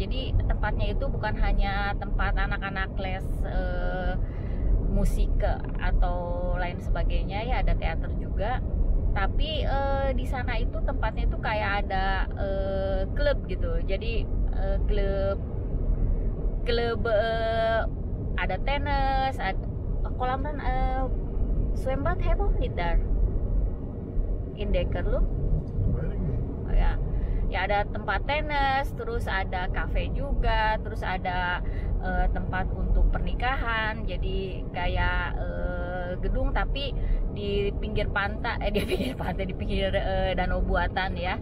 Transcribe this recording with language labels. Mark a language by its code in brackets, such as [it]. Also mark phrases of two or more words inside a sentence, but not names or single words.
[id] Jadi tempatnya itu bukan hanya tempat anak-anak les musik atau lain sebagainya ya, ada teater juga. Tapi di sana itu tempatnya itu kayak ada klub gitu. Jadi klub ada tenis, ada kolam renang, [nl] zwembad hebben we niet daar in Dekerloop. [id] Oh, ya. Ya, ada tempat tenis, terus ada kafe juga, terus ada tempat untuk pernikahan. Jadi kayak gedung tapi di pinggir pantai, di pinggir danau buatan ya.